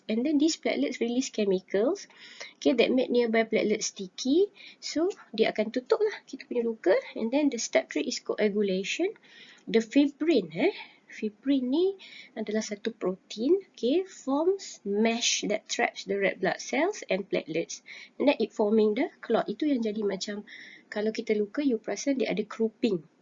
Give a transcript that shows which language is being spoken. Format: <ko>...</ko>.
<en>And then these platelets release chemicals, okay, that make nearby platelets sticky.</en> <ms>So dia akan tutup lah kita punya luka.</ms> <en>And then the step 3 is coagulation. The fibrin, fibrin</en> <ms>ni adalah satu protein,</ms> <en>okay, forms mesh that traps the red blood cells and platelets. And then it forming the clot.</en> <ms>Itu yang jadi macam, kalau kita luka, you perasan dia ada cropping.</ms>